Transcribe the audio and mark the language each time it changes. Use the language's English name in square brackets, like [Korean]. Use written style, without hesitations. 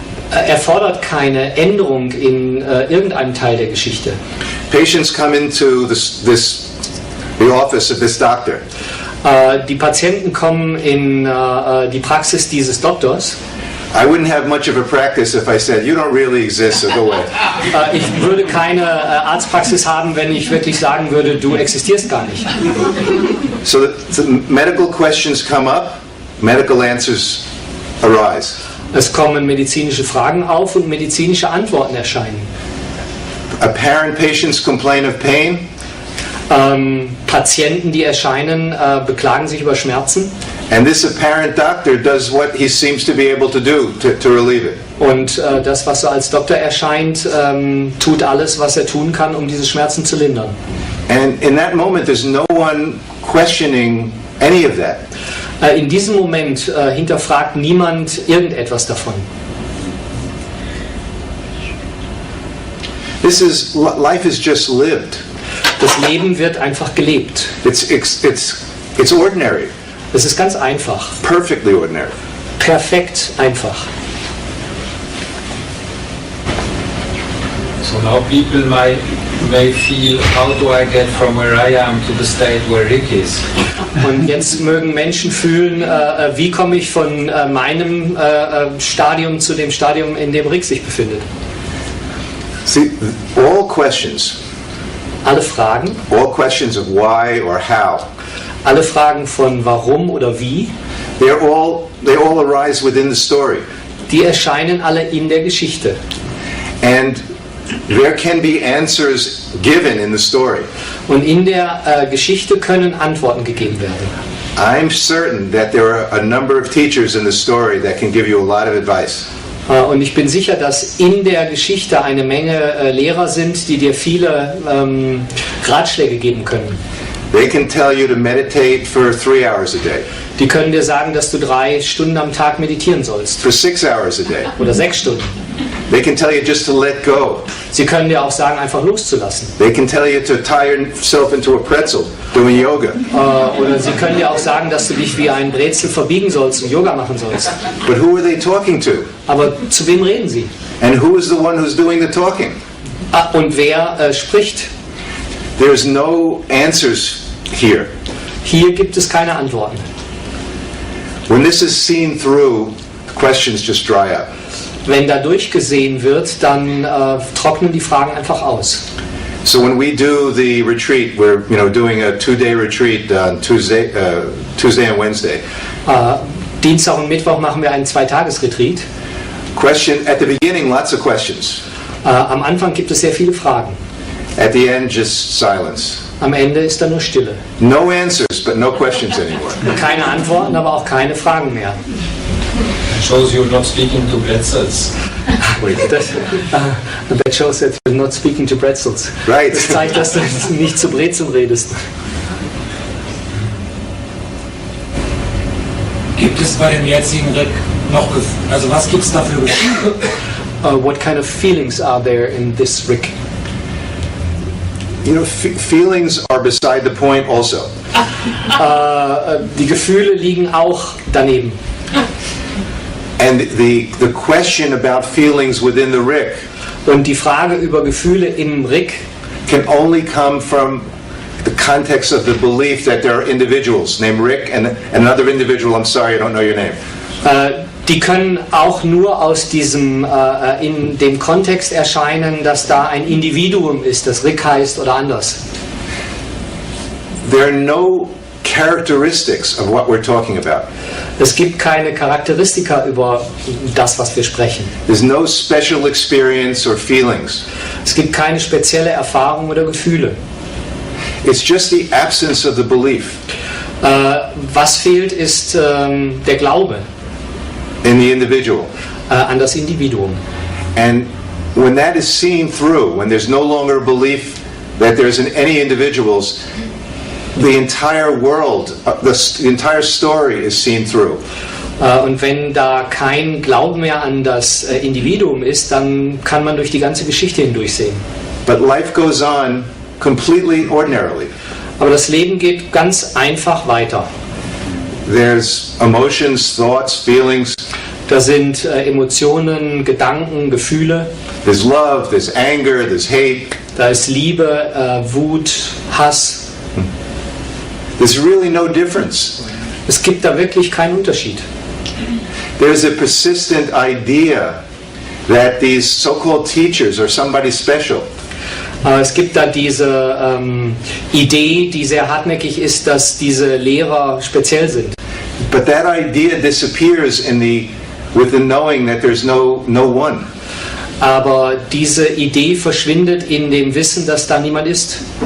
[German] Erfordert keine Änderung in irgendeinem Teil der Geschichte. [English] Patients come into the office of this doctor, [German] Die Patienten kommen in die Praxis dieses Doktors. [English] I wouldn't have much of a practice if I said, you don't really exist, so go away. [German] Ich würde keine Arztpraxis haben, wenn ich wirklich sagen würde, du existierst gar nicht. [English] So the medical questions come up, medical answers arise. [German] Es kommen medizinische Fragen auf und medizinische Antworten erscheinen. [English] Apparent patients complain of pain. [German] Patienten, die erscheinen, beklagen sich über Schmerzen. [English] And this apparent doctor does what he seems to be able to do to relieve it. [German] Und das, was so als Doktor erscheint, tut alles, was er tun kann, um diese Schmerzen zu lindern. [English] And in that moment, there's no one questioning any of that. [German] In diesem Moment hinterfragt niemand irgendetwas davon. [English] Life is just lived. [German] Das Leben wird einfach gelebt. [English] It's ordinary. [German] Es ist ganz einfach. [English] Perfectly ordinary. [German] Perfekt einfach. [English] So now people may feel, how do I get from where I am to the state where Rick is? [German] Und jetzt mögen Menschen fühlen, wie komme ich von meinem Stadium zu dem Stadium, in dem Rick sich befindet. [English] See, all questions [German] Alle Fragen, [English] all questions of why or how, [German] alle Fragen von warum oder wie, [English] they all arise within the story. [German] die erscheinen alle in der Geschichte. [English] And there can be answers given in the story. [German] Und in der Geschichte können Antworten gegeben werden. [English] I'm certain that there are a number of teachers in the story that can give you a lot of advice. [German] Und ich bin sicher, dass in der Geschichte eine Menge Lehrer sind, die dir viele Ratschläge geben können. [English] They can tell you to meditate for 3 hours a day, [German] Die können dir sagen, dass du 3 Stunden am Tag meditieren sollst. [English] for 6 hours a day. [German] Oder 6 Stunden. [English] They can tell you just to let go. [German] Sie können dir auch sagen, einfach loszulassen. [English] They can tell you to tie yourself into a pretzel doing yoga. [German] Oder sie können dir auch sagen, dass du dich wie ein Brezel verbiegen sollst und Yoga machen sollst. [English] But who are they talking to? [German] Aber zu wem reden sie? [English] And who is the one who's doing the talking? [German] Und wer spricht? [English] There's no answers here. [German] Hier gibt es keine Antworten. [English] When this is seen through, questions just dry up. [German] Wenn da durchgesehen wird, dann trocknen die Fragen einfach aus. [English] So when we do the retreat, we're doing a 2-day retreat on Tuesday and Wednesday. [German] Dienstag und Mittwoch machen wir einen 2-Tages-Retreat. [English] Question at the beginning, lots of questions. [German] Am Anfang gibt es sehr viele Fragen. [English] At the end, just silence. [German] Am Ende ist da nur Stille. [English] No answers, but no questions anymore. [German] Keine Antworten, aber auch keine Fragen mehr. [English] Shows you're not speaking to pretzels. That shows that you're not speaking to pretzels. Right. [German] Das zeigt, dass du nicht zu Brezeln redest. Gibt es bei dem jetzigen Rick noch, also was gibt es da für Gefühle? [English] What kind of feelings are there in this Rick? Feelings are beside the point also. [German] Die Gefühle liegen auch daneben. [English] And the question about feelings within the Rick [German] Und die Frage über Gefühle im Rick [English] can only come from the context of the belief that there are individuals named Rick and another individual, I'm sorry, I don't know your name. [German] Die können auch nur aus diesem, in dem Kontext erscheinen, dass da ein Individuum ist, das Rick heißt oder anders. [English] There are no characteristics of what we're talking about. [German] Es gibt keine Charakteristika über das, was wir sprechen. [English] There's no special experience or feelings. [German] Es gibt keine spezielle Erfahrung oder Gefühle. [English] It's just the absence of the belief [German] Was fehlt, ist der Glaube [English] in the individual. [German] An das Individuum. [English] And when that is seen through, when there's no longer a belief that there's in any individuals, the entire world, the entire story is seen through. [German] Und wenn da kein Glauben mehr an das Individuum ist, dann kann man durch die ganze Geschichte hindurchsehen. [English] But life goes on completely ordinarily. [German] Aber das Leben geht ganz einfach weiter. [English] There's emotions, thoughts, feelings. [German] Da sind Emotionen, Gedanken, Gefühle. [English] There's love, there's anger, there's hate. [German] Da ist Liebe, Wut, Hass. [English] There's really no difference. [German] Es gibt da wirklich keinen Unterschied. [English] There's a persistent idea that these so-called teachers are somebody special. [German] Es gibt da diese Idee, die sehr hartnäckig ist, dass diese Lehrer speziell sind. [English] But that idea disappears with the knowing that there's no one. [German] Aber diese Idee verschwindet in dem Wissen, dass da niemand ist.